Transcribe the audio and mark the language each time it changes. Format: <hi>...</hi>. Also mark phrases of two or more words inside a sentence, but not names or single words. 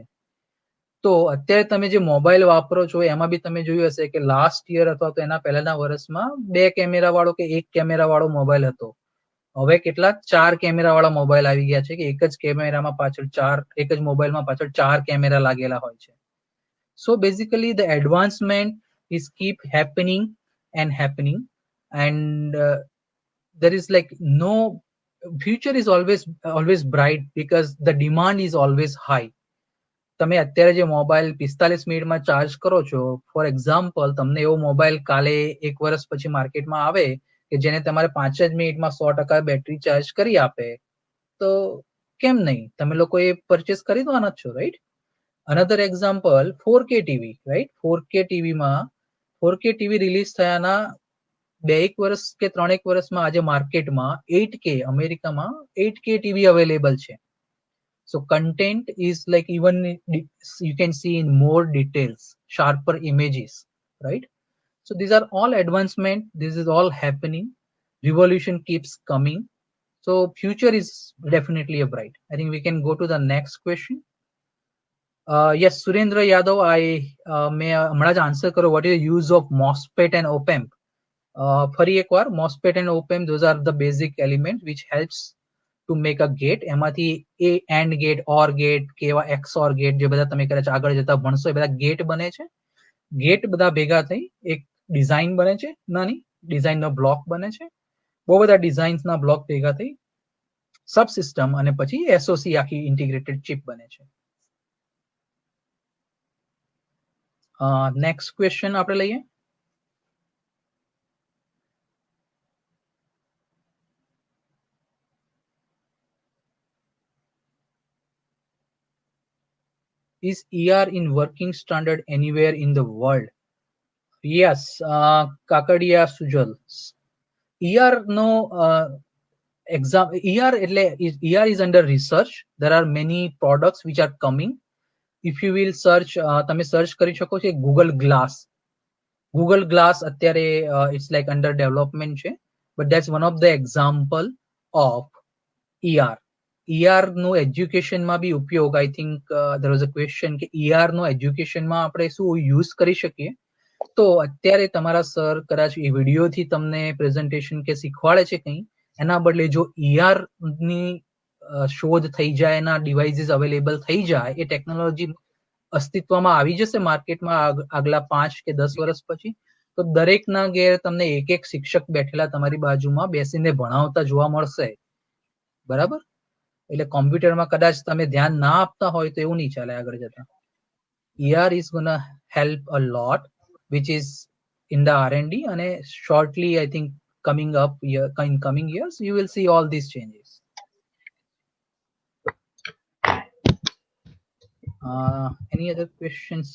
<gu>તો અત્યારે તમે જે મોબાઈલ વાપરો છો એમાં બી તમે જોયું હશે કે</gu> <en>last year</en> <gu>અથવા તો એના પહેલાના વર્ષમાં 2 કેમેરા વાળો કે 1 કેમેરા વાળો મોબાઈલ હતો. હવે કેટલા 4 કેમેરા વાળા મોબાઈલ આવી ગયા છે કે એક જ કેમેરામાં પાછળ એક જ મોબાઈલમાં પાછળ 4 કેમેરા લાગેલા હોય છે.</gu> <en>so basically the advancement is keep happening and there is like no future is always bright because the demand is always high.</en> <gu>તમે અત્યારે જે મોબાઈલ 45 મિનિટમાં ચાર્જ કરો છો,</gu> <en>for example</en> <gu>તમને એવો મોબાઈલ કાલે 1 વર્ષ પછી માર્કેટમાં આવે કે જેને તમારે 5 જ મિનિટમાં 100% બેટરી ચાર્જ કરી આપે, તો કેમ નહીં, તમે લોકો એ પરચેસ કરી દેવાના છો, રાઈટ?</gu> <en>another example 4K TV, right?</en> <gu>4K ટીવી રિલીઝ થયાના 2-1 વર્ષ કે 3-1 વર્ષમાં આજે માર્કેટમાં 8K, અમેરિકામાં 8K ટીવી અવેલેબલ છે.</gu> <en>So content is like even you can see in more details, sharper images, right? So these are all advancement. This is all happening. Revolution keeps coming. So future is definitely a bright. I think we can go to the next question.</en> <gu>Yes, Surendra Yadav, may હમણાં જ answer કરો.</gu> <en>What is the use of MOSFET and op-amp?</en> <gu>ફરી એકવાર,</gu> <en>MOSFET and op-amp, those are the basic elements which helps to make a gate.</en> <gu>એમાંથી એ AND gate, OR gate, કેવા XOR gate, જે બધા તમે કદાચ આગળ જતા ભણશો, એ બધા ગેટ બને છે. ગેટ બધા ભેગા થઈ એક ડિઝાઇન બને છે, નાની ડિઝાઇનનો બ્લોક બને છે. બહુ બધા ડિઝાઇન્સના બ્લોક ભેગા થઈ સબ સિસ્ટમ અને પછી એસઓસી આખી</gu> <en>integrated chip</en> <gu>બને છે.</gu> <en>next question</en> <gu>આપણે લઈએ.</gu> <en>Is ER in working standard anywhere in the world? Yes, Kakadia Sujal. ER no exam. ER is under research. There are many products which are coming. If you will search,</en> <gu>તમે search કરી શકો છો Google Glass.</gu> <en>Google Glass અત્યારે it's like under development છે, but that's one of the example of ER.</en> <gu>ER નો એજ્યુકેશન માં બી ઉપયોગ,</gu> <en>I think there was a question</en> <gu>કે ER નો એજ્યુકેશન માં આપણે શું યુઝ કરી શકીએ. તો અત્યારે તમારા સર કદાચ એ વિડીયોથી તમને પ્રેઝન્ટેશન કે શીખવાડે છે કંઈ, એના બદલે જો ER ની શોધ થઈ જાય, એના</gu> <en>devices available</en> <gu>થઈ જાય, એ ટેકનોલોજી અસ્તિત્વમાં આવી જશે માર્કેટમાં આગલા 5 કે 10 વર્ષ પછી, તો દરેકના ઘેર તમને એક એક શિક્ષક બેઠેલા તમારી બાજુમાં બેસીને ભણાવતા જોવા મળશે. બરાબર? એટલે કોમ્પ્યુટરમાં કદાચ તમે ધ્યાન ના આપતા હોય તો એવું નહીં ચાલે આગળ જતા.</gu> <en>ER is gonna help a lot, which is in the R&D, and shortly I think coming up in coming years you will see all these changes. Any other questions?</en>